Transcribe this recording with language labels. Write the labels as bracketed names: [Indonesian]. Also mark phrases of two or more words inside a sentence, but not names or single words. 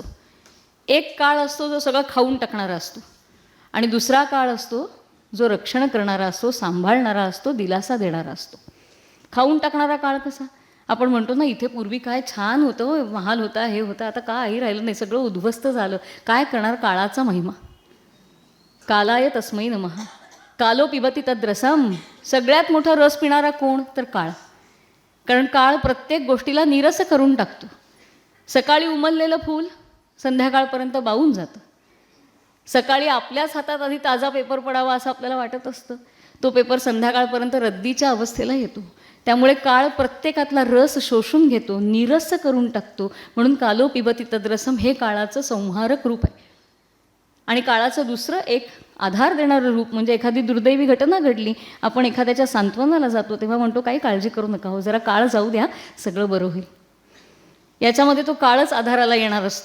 [Marathi] एक काळ असतो जो सगळं खाऊन टाकणारा असतो आणि दुसरा काळ असतो जो रक्षण करणारा असतो, सांभाळणारा असतो, दिलासा देणारा असतो. खाऊन टाकणारा काळ कसा. आपण म्हणतो ना, इथे पूर्वी काय छान होतं, महाल होता, हे होतं, आता काही राहिलं नाही, सगळं उद्ध्वस्त झालं. काय करणार, काळाचा महिमा. [Sanskrit] कालाय तस्मै नमः. कालो पिबती तद्रसम. [Marathi] सगळ्यात मोठा रस पिणारा कोण, तर काळ. कारण काळ प्रत्येक गोष्टीला नीरस करून टाकतो. सकाळी उमललेलं फूल संध्याकाळपर्यंत बावून जातं. सकाळी आपल्याच हातात आधी ताजा पेपर पडावा असं आपल्याला वाटत असतं, तो पेपर संध्याकाळपर्यंत रद्दीच्या अवस्थेला येतो. त्यामुळे काळ प्रत्येकातला रस शोषून घेतो, नीरस करून टाकतो. म्हणून [Sanskrit] कालो पिबती तद्रसम [Marathi] हे काळाचं संहारक रूप आहे. आणि काळाचं दुसरं एक आधार देणारं रूप म्हणजे एखादी दुर्दैवी घटना घडली, आपण एखाद्याच्या सांत्वनाला जातो तेव्हा म्हणतो काही काळजी करू नका हो, जरा काळ जाऊ द्या, सगळं बरं होईल. याच्यामध्ये तो काळच आधाराला येणार असतो.